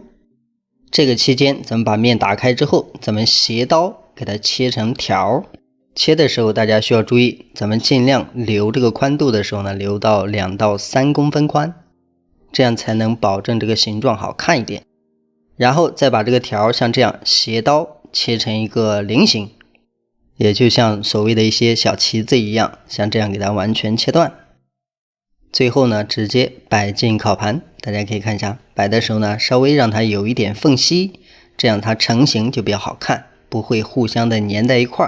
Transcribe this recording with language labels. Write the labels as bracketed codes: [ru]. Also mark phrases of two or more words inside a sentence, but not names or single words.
[zh] 這個期間咱們把面打開之後，咱們斜刀給它切成條。切的時候大家需要注意，咱們盡量留這個寬度的時候呢，留到2到3公分寬，這樣才能保證這個形狀好看一點。然後再把這個條像這樣斜刀切成一個菱形，也就像所謂的一些小旗子一樣，像這樣給它完全切斷。最後呢，直接摆進烤盤。大家可以看一下，摆的時候呢，稍微讓它有一點縫隙， 這樣它成型就比較好看，不会互相的粘在一塊儿。